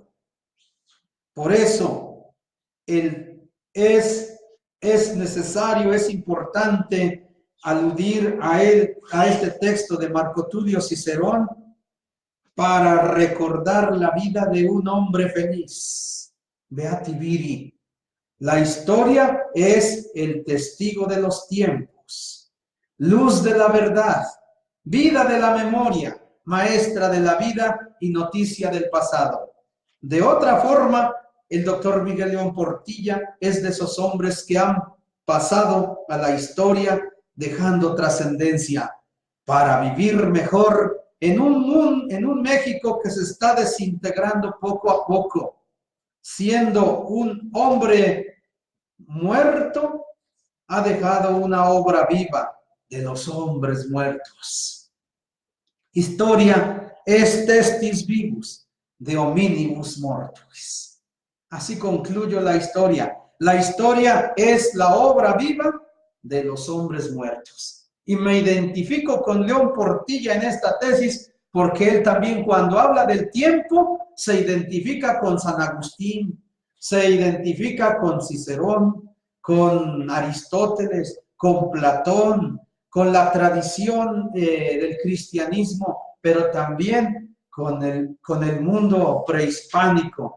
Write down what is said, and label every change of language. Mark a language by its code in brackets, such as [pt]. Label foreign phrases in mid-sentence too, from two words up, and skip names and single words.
[es] Por eso es necesario, es importante aludir a este texto de Marco Tulio Cicerón para recordar la vida de un hombre feliz. [la] Beati viri. [es] La historia es el testigo de los tiempos, luz de la verdad, vida de la memoria, maestra de la vida y noticia del pasado. De otra forma, el doctor Miguel León Portilla es de esos hombres que han pasado a la historia dejando trascendencia para vivir mejor en un México que se está desintegrando poco a poco. Siendo un hombre muerto, ha dejado una obra viva de los hombres muertos. [la] Historia es testis vivus de hominibus mortuis. [es] Así concluyo la historia. La historia es la obra viva de los hombres muertos. Y me identifico con León Portilla en esta tesis porque él también cuando habla del tiempo se identifica con San Agustín, se identifica con Cicerón, con Aristóteles, con Platón, con la tradición del cristianismo, pero también con el mundo prehispánico.